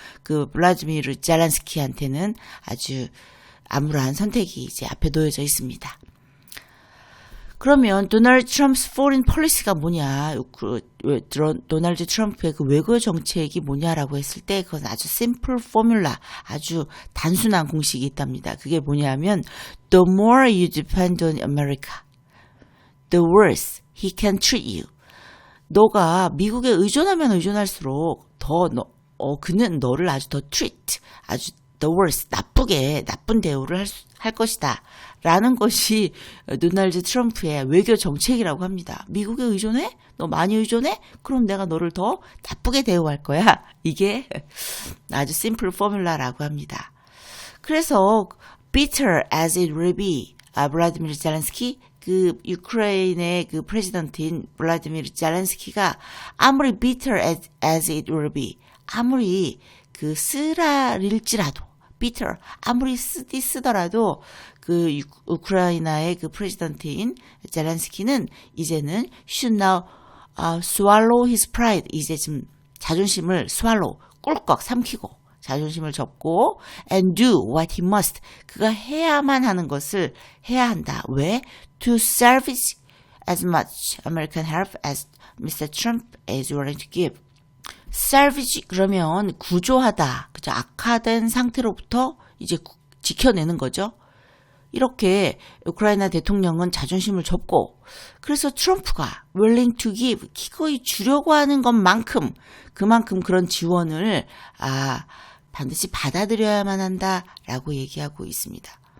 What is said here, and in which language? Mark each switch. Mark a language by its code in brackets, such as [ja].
[ko] 블라디미르 젤렌스키한테는 아주 암울한 선택이 이제 앞에 놓여져 있습니다. 그러면 도널드 트럼프's foreign policy 가 뭐냐, 도널드 트럼프의 외교 정책이 뭐냐라고 했을 때 그건 아주 simple formula, 아주 단순한 공식이 있답니다. [en] 그게 뭐냐면 the more you depend on America, the worse he can treat you. [ko] 너가 미국에 의존하면 의존할수록 그는 너를 아주 더 treat, 아주 the worst, 나쁜 대우를 할 것이다. 라는 것이 도널드 트럼프의 외교 정책이라고 합니다. 미국에 의존해? 너 많이 의존해? 그럼 내가 너를 더 나쁘게 대우할 거야. 이게 아주 심플 포뮬라라고 합니다. 그래서 bitter as it will be, 블라디미르 젤렌스키, 유크레인의 프레지던트인 블라디미르 젤렌스키가 아무리 bitter as it will be, 아무리 쓰라릴지라도, bitter, 아무리 쓰더라도 우크라이나의 프레지던트인 젤렌스키는 이제는 should now swallow his pride. 이제 지금 자존심을 swallow, 꿀꺽 삼키고 자존심을 접고 and do what he must. 그가 해야만 하는 것을 해야 한다. 왜? [en] To salvage as much American help as Mr. Trump is willing to give. [ko] salvage 그러면 구조하다. 그죠? 악화된 상태로부터 이제 지켜내는 거죠. 이렇게 우크라이나 대통령은 자존심을 접고, 그래서 트럼프가 willing to give, 기꺼이 주려고 하는 것만큼 그만큼 그런 지원을 반드시 받아들여야만 한다라고 얘기하고 있습니다.